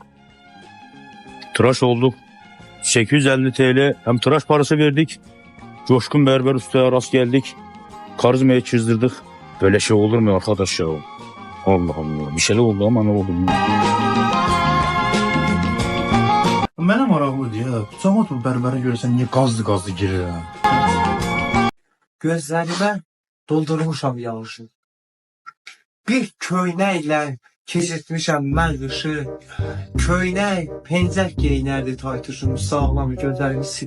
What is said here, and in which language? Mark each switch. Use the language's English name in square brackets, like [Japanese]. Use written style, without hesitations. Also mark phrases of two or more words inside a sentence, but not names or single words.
[Turkish] Tıraş olduk. 850 TL hem tıraş parası verdik. Coşkun Berber Usta'ya rast geldik. Karizmaya çizdirdik. Böyle şey olur mu arkadaş ya? Allah Allah. Bir şeyler oldu ama ne oldu? [Azerbaijani] Mənə maraqlıdır ya. Cəmat bu bərbərə görsən niyə qazdı girir ha? Gözlərimə doldurmuşam yağışı. Bir köynəklə keçirtmişəm mən qışı. Köynək, pencək geyinərdi taytuşum, sağlam gözlərimi sil.